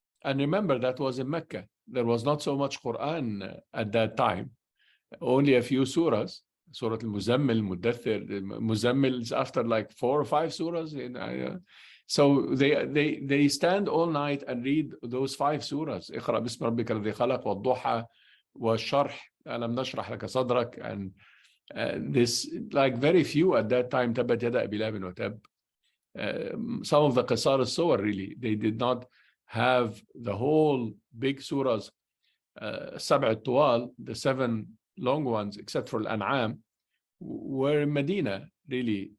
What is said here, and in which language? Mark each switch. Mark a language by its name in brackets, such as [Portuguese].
[English] And remember, that was in Mecca. There was not so much Quran at that time, only a few surahs. Surah Al-Muzammil, Muddathir. Muzammil is after like 4 or 5 surahs. So they stand all night and read those 5 surahs. [Arabic] اقرأ باسم ربك الذي خلق والضحى والشرح ألم نشرح لك صدرك. [English] And this, like very few at that time, تبت يدا أبي لهب وتب. Some of the qisar al-suwar, really, they did not have the whole big surahs, سبع الطوال, the 7 long ones, except for Al-An'am, were in Medina, really.